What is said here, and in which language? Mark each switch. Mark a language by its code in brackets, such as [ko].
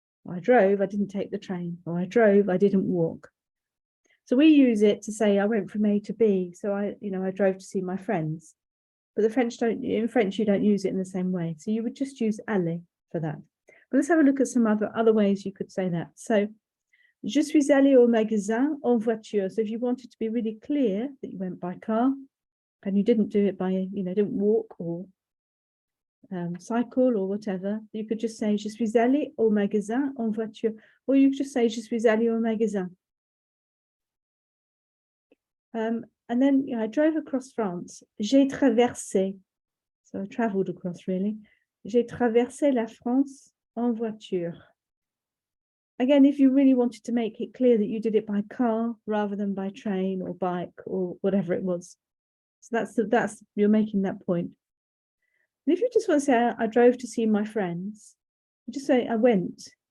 [en] I drove, I didn't take the train. Or I drove, I didn't walk. So we use it to say I went from A to B. So I drove to see my friends. But in French, you don't use it in the same way. So you would just use aller for that. But let's have a look at some other ways you could say that. [fr] So, je suis allé au magasin en voiture. [en] So if you wanted to be really clear that you went by car and you didn't do it by, didn't walk or cycle or whatever, you could just say, [fr] je suis allé au magasin en voiture. [en] Or you could just say, [fr] je suis allé au magasin. [en] And then I drove across France. [fr] J'ai traversé. [en] So I traveled across, really. [fr] J'ai traversé la France en voiture. [en] Again, if you really wanted to make it clear that you did it by car rather than by train or bike or whatever it was. So that's you're making that point. And if you just want to say, I drove to see my friends, you just say, I went.